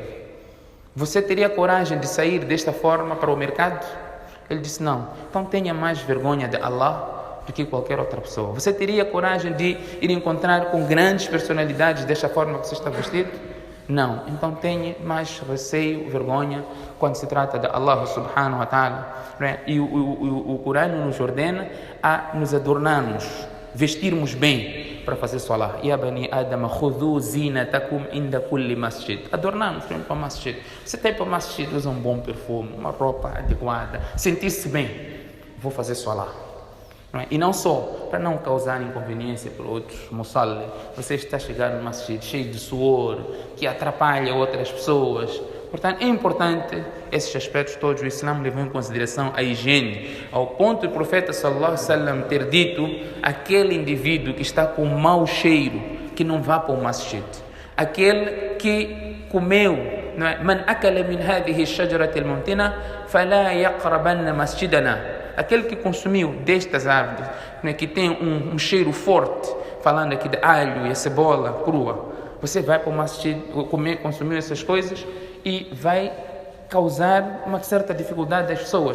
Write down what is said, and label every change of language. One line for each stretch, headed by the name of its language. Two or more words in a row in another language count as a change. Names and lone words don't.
Portuguese: Você teria coragem de sair desta forma para o mercado? Ele disse não. Então tenha mais vergonha de Allah do que qualquer outra pessoa. Você teria coragem de ir encontrar com grandes personalidades desta forma que você está vestido? Não. Então tenha mais receio, vergonha quando se trata de Allah
Arabic: سبحانه وتعالى.
Portuguese: E o Corão nos ordena a nos adornarmos, vestirmos bem para fazer solar.
Arabic: يا بني آدم، خذوا زينتكم عند كل مسجد.
Portuguese: Adornarmos para o masjid. Você tem para o masjid, usa um bom perfume, uma roupa adequada, sentir-se bem. Vou fazer solar. E não só para não causar inconveniência para outros musalli. Você está chegando no masjid cheio de suor, que atrapalha outras pessoas. Portanto, é importante esses aspectos todos. O Islã levou em consideração a higiene, ao ponto do profeta
Arabic: صلى الله عليه وسلم
Portuguese: ter dito: aquele indivíduo que está com mau cheiro, que não vá para o masjid. Aquele que comeu,
Arabic: من أكل من هذه الشجرة المنتنة فلا يقربن مسجدنا.
Portuguese: Aquele que consumiu destas árvores, que tem um cheiro forte, falando aqui de alho e a cebola crua, você vai para o masjid, consumiu essas coisas e vai causar uma certa dificuldade das pessoas.